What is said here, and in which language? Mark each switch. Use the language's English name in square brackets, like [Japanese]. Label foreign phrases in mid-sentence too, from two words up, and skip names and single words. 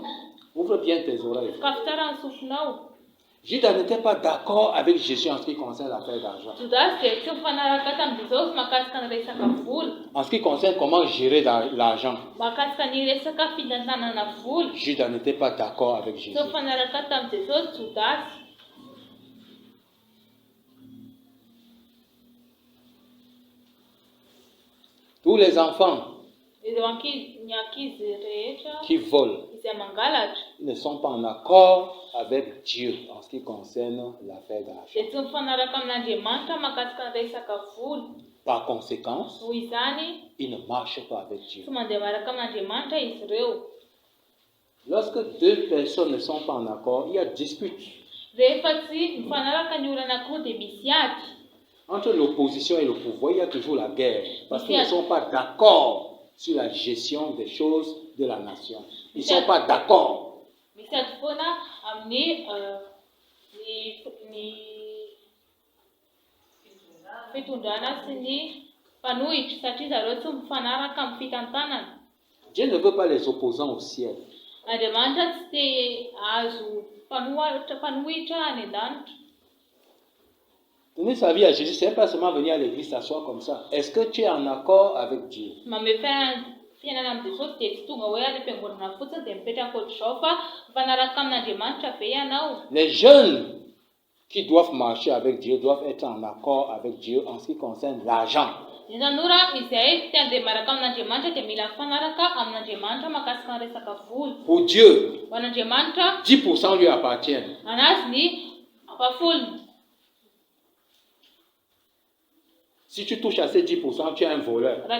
[French] Ouvre bien tes oreilles. [Malagasy] Kafy tsara ny sofinao. [French] Judas n'était pas d'accord avec Jésus en ce qui concerne l'affaire d'argent. [Malagasy] Judas dia tsy mifanaraka tamin'i Jesosy mahakasika ny resaka vola, [French] En ce qui concerne comment gérer l'argent, [Malagasy] mahakasika ny resaka fitantanana vola. [French] Judas n'était pas d'accord avec [Malagasy] Tsy [French] Jésus. [Malagasy] mifanaraka tamin'i Jesosy Judas. [French] Tous les enfants [Malagasy] Ireo ny ankizy rehetra [French] qui volent, [Malagasy] izay mangalatra [French] ils ne sont pas en accord avec Dieu en ce qui concerne l'affaire d'argent. [Malagasy] dia tsy mifanaraka amin'Andriamanitra mahakasika ny resaka vola. [French] Par conséquent, [Malagasy] Noho izany [French] ils ne marchent pas avec Dieu. [Malagasy] tsy mandeha miaraka amin'Andriamanitra izy ireo. [French] Lorsque deux personnes ne sont pas en accord, il y a dispute. Rehefa tsy mifanaraka ny olona anankiroa dia misy ady. Entre l'opposition et le pouvoir, il y a toujours la guerre. Parce qu'ils ne sont pas d'accord sur la gestion des choses de la nation. Ils ne sont pas d'accord. [Malagasy] Misy ady foana amin'ny ny fitondrana sy ny mpanohitra satria zareo tsy mifanaraka amin'ny fitantanana. [French] Dieu ne veut pas les opposants au ciel. [Malagasy] Andriamanitra tsy te azo mpanohitra any an-danitra. [French] Donner sa vie à Jésus, ce n'est pas seulement venir à l'église s'asseoir comme ça. Est-ce que tu es en accord avec Dieu? [Malagasy] Mamy fiainana amin'ny Jesosy dia tsy tonga hoe any am-piangonana fotsiny dia mipetraka ohatr'izao fa mifanaraka amin'Andriamanitra ve ianao? [French] Les jeunes qui doivent marcher avec Dieu doivent être en accord avec Dieu en ce qui concerne l'argent. Pour Dieu, 10% lui appartiennent. Si tu touches à ces 10%, tu es un voleur.